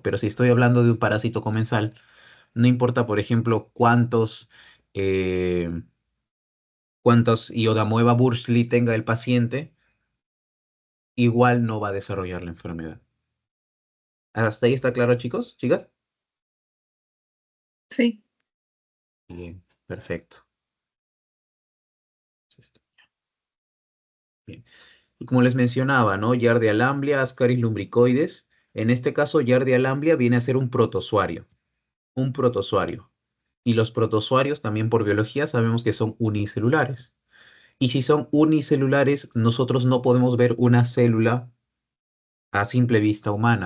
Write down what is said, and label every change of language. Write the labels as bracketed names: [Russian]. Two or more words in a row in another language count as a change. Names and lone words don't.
[Spanish] Pero si estoy hablando de un parásito comensal, no importa, por ejemplo, eh, cuántos Iodamoeba burgdorferi tenga el paciente, igual no va a desarrollar la enfermedad. ¿Hasta ahí está claro, chicos? ¿Chicas? Sí. Bien. Perfecto. Bien. Y como les mencionaba, ¿no? Giardia lamblia, Ascaris lumbricoides. En este caso, Giardia lamblia viene a ser un protozoario. Un protozoario. Y los protozoarios, también por biología, sabemos que son unicelulares. Y si son unicelulares, nosotros no podemos ver una célula a simple vista humana.